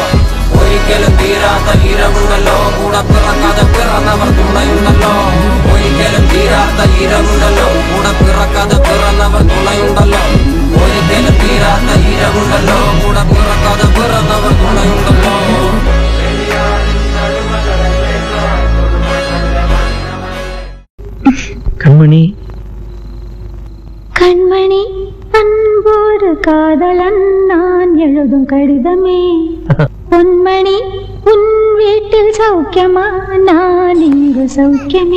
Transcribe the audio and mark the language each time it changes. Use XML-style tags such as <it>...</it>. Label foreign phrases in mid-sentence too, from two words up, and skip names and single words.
<ml>ഒരിക്കലും തീരാത്ത ഇരവുണ്ടല്ലോ, കൂടെ പിറക്കാതെ പിറന്നവർ തുണയുണ്ടല്ലോ. ഒരിക്കലും തീരാത്ത ഇരവുണ്ടല്ലോ, കൂടെ പിറക്കാതെ പിറന്നവർ തുണയുണ്ടല്ലോ. ഒരിക്കലും തീരാത്ത ഇരവുണ്ടല്ലോ, കൂടെ പിറക്കാതെ പിറന്നവർ തുണയുണ്ടല്ലോ.</ml> <ta>கண்மணி கண்மணி அன்போடு காதலன் நான் எழுதும் கடிதமே. பொன்மணி உன் வீட்டில் சௌக்கியமா, நான் இங்கு சௌக்கியமே.</ta>